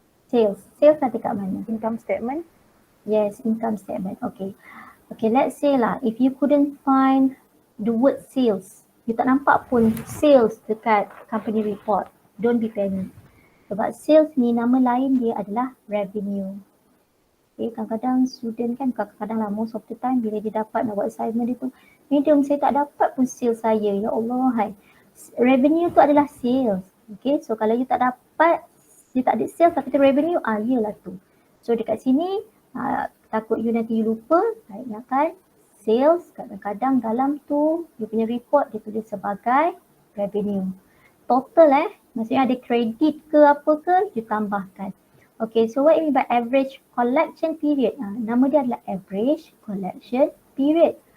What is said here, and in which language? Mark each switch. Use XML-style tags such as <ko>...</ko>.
<ms>Sales ada dekat mana?</ms> <en>Income statement. Yes, income statement. Okay. Okay, let's say lah, if you couldn't find the word sales,</en> <ms>you tak nampak pun sales dekat company report,</ms> <en>don't be panic.</en> <ms>Sebab sales ni nama lain dia adalah revenue. Okay, kadang-kadang student kan, kadang-kadang lah</ms> <en>most of the time</en> <ms>bila dia dapat nak buat assignment dia tu, medium saya tak dapat pun sales saya, ya Allah hai. Revenue tu adalah sales. Okay, so kalau you tak dapat, you tak ada sales tapi revenue, iyalah tu. So dekat sini, takut you nanti you lupa, ingatkan sales kadang-kadang dalam tu, you punya report dia tulis sebagai revenue. Total maksudnya ada kredit ke apa ke, you tambahkan.</ms> <en>Okay, so what you mean by average collection period?</en> <ms>Nama dia adalah average collection period.</ms>